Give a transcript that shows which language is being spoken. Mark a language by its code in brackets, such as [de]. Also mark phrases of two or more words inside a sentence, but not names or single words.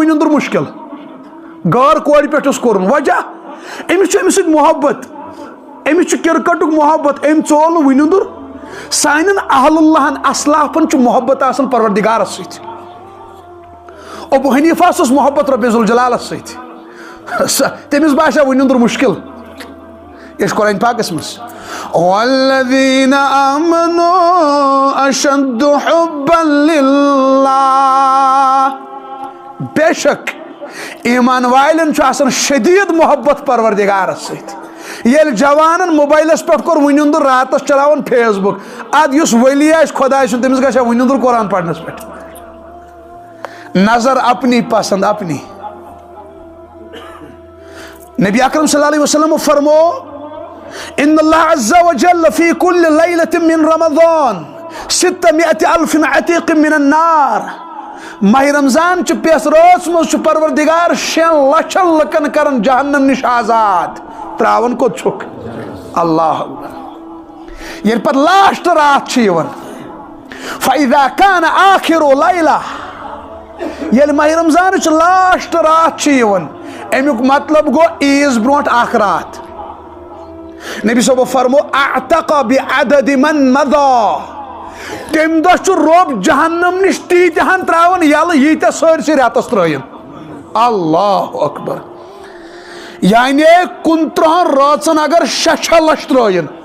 [ks] وٕنِنٛدُر مُشکل غٲر کورِ پٮ۪ٹھ چھُس کوٚرمُت وجہ أمِس چھُ أمِس سۭتۍ محبت أمِس چھُ کرکٹُک محبت أمۍ ژول نہٕ وٕنِنٛدُر سانٮ۪ن اہل اللہن اسلافن چھُ محبت آسان پروردگارس سۭتۍ ابو حنیفاہس اوس محبت رۄبِ ذوالجلالس سۭتۍ تٔمِس باسیو وٕنِنٛدُر مُشکل یہ قرآن پاکس مز [ar] والذین آمنوا اشد حبا للہ [ks] بے شک ایمان والن چھُ آسان شدید محبت پروردگارس سۭتۍ ییٚلہِ جوانن موبائلس پٮ۪ٹھ کوٚر وٕنِنٛدُر راتس چلاوان فیس بُک اد یُس ولی آسہِ خۄداے سُنٛد تٔمِس گژھِ ہا وٕنِنٛدُر قرآن پرنس پٮ۪ٹھ [ur] نظر اپنی پسند اپنی [ar] نبی اکرم صلی اللہ علیہ وسلم فرمو ان اللہ عز وجل فی کل لیلت من رمضان 600,000 عتیق من النار [ks] ماہ رمضان چھ پیس روز مز پروردگار 6 لچھن لکن کرن جہنم نش آزاد تراون کوت چھک اللہ اکبر ییٚلہِ پتہٕ لاسٹ رات چھِ یِوان [ar] فاذا کان آخر لیلہ [ks] ییٚلہِ ماہ رمضان چھ لاسٹ رات چھِ یِوان امیُک مطلب گوٚو عیٖذ برونٛٹھ اکھ رات نبی صٲبو فرمو [ar] اعتق بعدد من مضى [ks] تمہِ دۄہ چھُ رۄب جہنم نش تیٖتہن تراوان یلہٕ ییٖتیاہ سٲرسٕے رٮ۪تس ترٲیِن [ar] اللہ اکبر [ks] یعنی 29 رٲژن اگر 6 لچھ ترٲیِن